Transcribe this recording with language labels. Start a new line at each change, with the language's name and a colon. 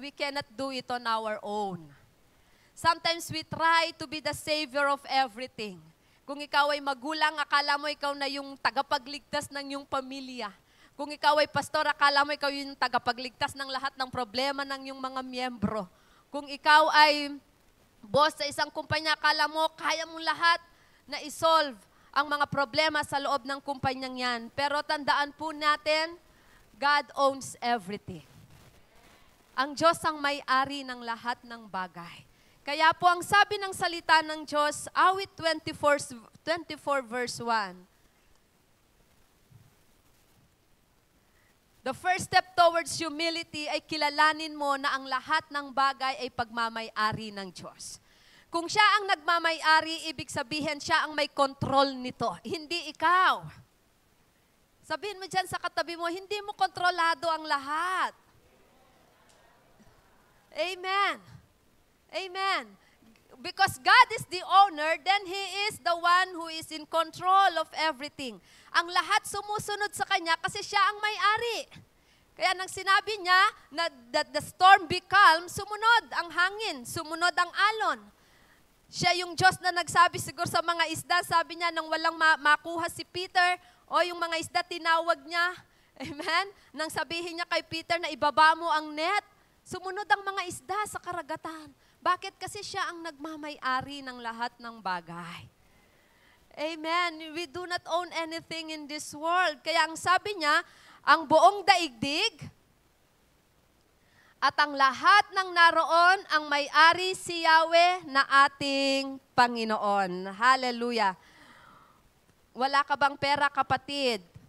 English: We cannot do it on our own. Sometimes we try to be the savior of everything.
Filipino: Kung ikaw ay magulang, akala mo ikaw na yung tagapagligtas ng iyong pamilya. Kung ikaw ay pastor, akala mo ikaw yung tagapagligtas ng lahat ng problema ng iyong mga miyembro. Kung ikaw ay boss sa isang kumpanya, akala mo kaya mo lahat na isolve ang mga problema sa loob ng kumpanyang yan. Pero tandaan po natin,
English: God owns everything.
Filipino: Ang Diyos ang may-ari ng lahat ng bagay. Kaya po ang sabi ng salita ng Diyos, awit 24 verse 1,
English: the first step towards humility
Filipino: ay kilalanin mo na ang lahat ng bagay ay pagmamay-ari ng Diyos. Kung siya ang nagmamay-ari, ibig sabihin siya ang may control nito, hindi ikaw. Sabihin mo dyan sa katabi mo, hindi mo kontrolado ang lahat. Amen. Amen.
English: Because God is the owner, then He is the one who is in control of everything.
Filipino: Ang lahat sumusunod sa Kanya kasi Siya ang may-ari. Kaya nang sinabi niya na
English: that the storm be calm,
Filipino: sumunod ang hangin, sumunod ang alon. Siya yung Diyos na nagsabi siguro sa mga isda, sabi niya nang walang makuha si Peter, o yung mga isda tinawag niya, amen? Nang sabihin niya kay Peter na ibaba mo ang net, sumunod ang mga isda sa karagatan. Bakit? Kasi siya ang nagmamay-ari ng lahat ng bagay. Amen.
English: We do not own anything in this world.
Filipino: Kaya ang sabi niya, ang buong daigdig at ang lahat ng naroon ang may-ari si Yahweh na ating Panginoon. Hallelujah. Wala ka bang pera, kapatid?